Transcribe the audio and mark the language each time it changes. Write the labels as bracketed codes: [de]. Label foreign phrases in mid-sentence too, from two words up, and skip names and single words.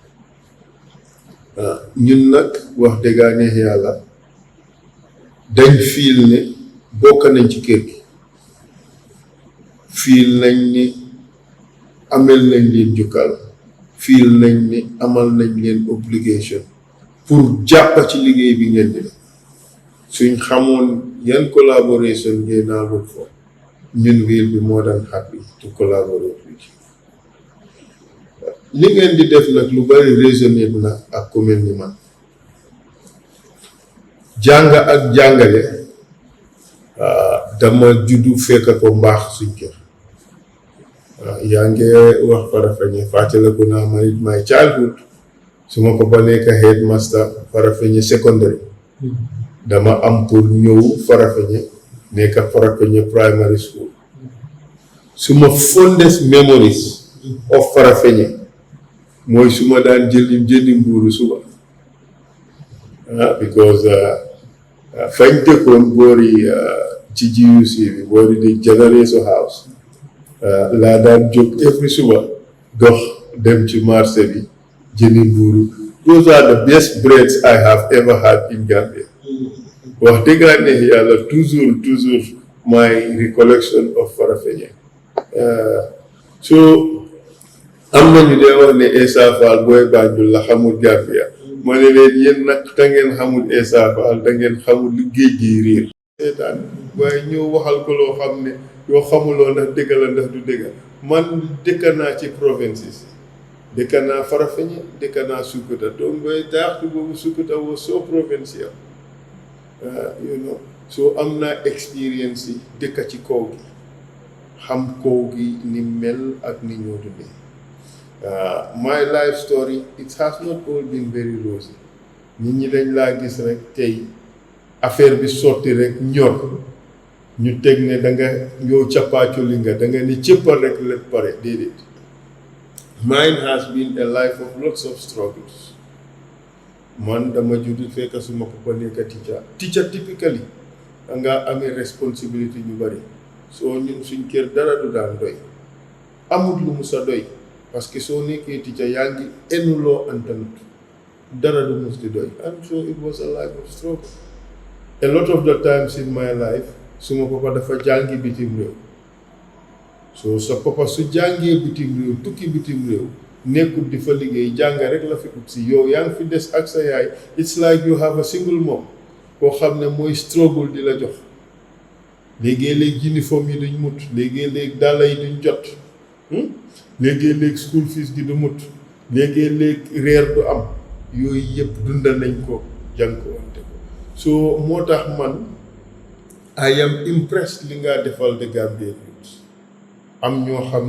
[wo] ñun nag wax dëgg neex yàlla dañ fiil ne bokk nañ ci kër gi fiil nañ ni amel nañ leen jukkal fiil nañ ni amal nañ leen obligation pour jàpp ci liggéey bi ngeen di def suñ xamoon yan collaboration ngeen naa [en] look for [wo] ñun [en] will be more than happy to collaborate with you [wo] li ngeen di def nag lu bari raisonnable na ak ku mel ni man jàng ak jàngale dama juddu fekk ko mbaax suñ kër yaa ngi wax Farafenni fàttaliku naa man it [en] my childhood [wo] su ma ko ba nekk headmaster Farafenni secondary dama am pour ñëw Farafenni nekk Farafenni primary school suma [en] fondest memories of Farafenni [wo] mooy suma daan jëndi mbuuru suba because fañ dëkkoon boori ci GUC bi boori di Generation House laa daan jóg every suba dox dem ci marché bi jëndi mbuuru. [en] Those are the best breads I have ever had in Gambia. [wo] wax dëgg yàlla toujours [en] my recollection of Farafenni [wo] so am nañu dee wax ne Essa Faal booy Banjul la xamul Gambia ma ne leen yéen nag da ngeen xamul Essa Faal da ngeen xamul li géej gi riir seetaan waaye ñëw waxal ko loo xam ne yoo xamuloo ndax dëgg la ndax du dëgg man dëkk naa ci provinces dëkk naa Farafenni dëkk naa Sukuta donc booy daaxtu boobu Sukuta [en] was so provincial so [wo] am naa expérience yi dëkk ci kaw gi xam kaw gi ni mel ak ni ñoo dundee [en] my life story it has not all been very rosy [wo] nit ñi dañ laa gis rek tey affaire bi sotti rek ñor ñu teg ne da nga yow cappaaculi nga da nga ni cëppal rek lépp pare déedéet [en] mine has been a life of lots of struggles [wo] man dama juddu fekk suma papa nekk teacher typically da nga amee responsibility ñu bari soo ñun suñ kër dara du daan doy amut lu mu sa doy parce que soo nekkee teacher yaa ngi enuloo antanut dara du mus di doy [en] and so it was a life of struggle a lot of the times in my life [wo] suma papa dafa jàngi bitim réew so sa papa su jàngee bitim réew tukki bitim réew nekkul di fa liggéey jàng rek la fi ut si yow yaa ngi fi des ak sa yaay [en] it's like you have a single mom [wo] koo xam ne mooy struggle di la jox léegi-léeg uniforme yi duñ mut léegi-léeg dàlla yi duñ jot léegi-léeg [en] school fees [wo] gi du mut léegi-léeg reer du am yooyu yëpp dundal nañ ko jànkuwante ko so moo tax man [en] I am impressed [wo] li nga defal [en] the Gambian youth [wo] am ñoo xam